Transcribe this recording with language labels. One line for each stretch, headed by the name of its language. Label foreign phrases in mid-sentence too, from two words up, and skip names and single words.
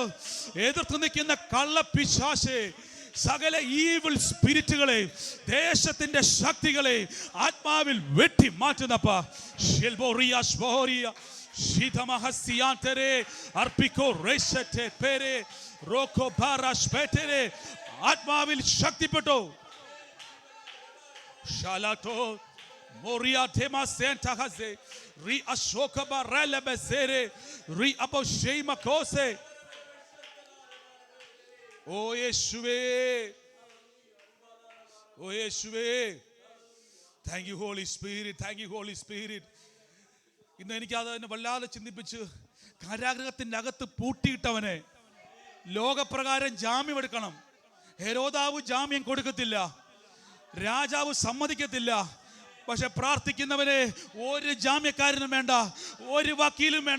Malayalam: എതിർത്ത് നിൽക്കുന്ന കള്ളപ്പിശാചെ, സകല
English: evil spirits,
Malayalam: ദേശത്തിന്റെ ശക്തികളെ ആത്മാവിൽ വെട്ടി മാറ്റുന്നപ്പ ആത്മാവിൽ ശക്തിപ്പെട്ടു. Shalato Moria Tema Santa Haze Ri Ashoka Barala Besere Ri Aboshema Kose.
English: Oh Yeshua, oh Yeshua, thank you Holy Spirit, thank you Holy Spirit.
Malayalam: ഇന്ന് എനിക്കത് എന്നെ വല്ലാതെ ചിന്തിപ്പിച്ച്, കാരാഗ്രഹത്തിൻ്റെ അകത്ത് പൂട്ടിയിട്ടവനെ ലോകപ്രകാരം ജാമ്യം എടുക്കണം. ഹെരോദാവ് ജാമ്യം കൊടുക്കത്തില്ല, രാജാവ് സമ്മതിക്കത്തില്ല. പക്ഷെ പ്രാർത്ഥിക്കുന്നവനെ ഒരു ജാമ്യക്കാരനും വേണ്ട, ഒരു വക്കീലും വേണ്ട.